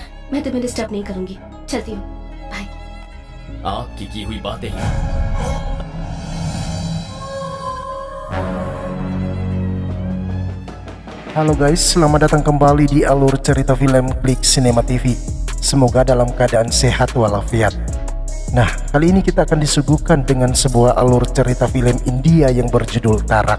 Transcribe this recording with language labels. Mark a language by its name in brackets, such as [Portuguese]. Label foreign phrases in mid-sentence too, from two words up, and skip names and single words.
[Hindi] मैं तुम्हें डिस्टर्ब नहीं करूंगी, चलती हूँ, बाय। आपकी की हुई बातें ही। [Indonesian] Halo guys, selamat datang kembali di alur cerita film Klik Cinema TV. Semoga dalam keadaan sehat walafiat. Nah, kali ini kita akan disuguhkan dengan sebuah alur cerita film India yang berjudul Tarak.